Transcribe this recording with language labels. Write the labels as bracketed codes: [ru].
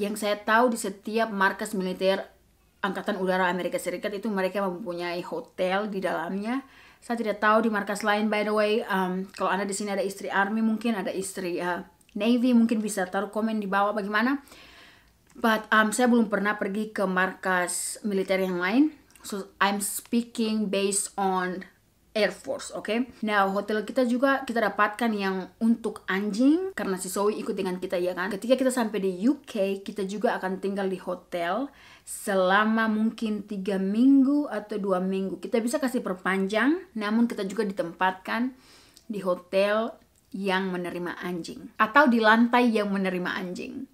[id] Yang saya tahu di setiap markas militer Angkatan Udara Amerika Serikat itu mereka mempunyai hotel di dalamnya. Saya tidak tahu di markas lain, [en] by the way. [id] Kalau Anda di sini ada istri Army, mungkin ada istri Navy, mungkin bisa taruh komen di bawah bagaimana. But saya belum pernah pergi ke markas militer yang lain. [en] So I'm speaking based on Air Force, okay? [id] Nah, hotel kita juga kita dapatkan yang untuk anjing karena si Zoe ikut dengan kita, ya kan? Ketika kita sampai di UK, kita juga akan tinggal di hotel selama mungkin 3 minggu atau 2 minggu. Kita bisa kasih perpanjang, namun kita juga ditempatkan di hotel yang menerima anjing atau di lantai yang menerima anjing.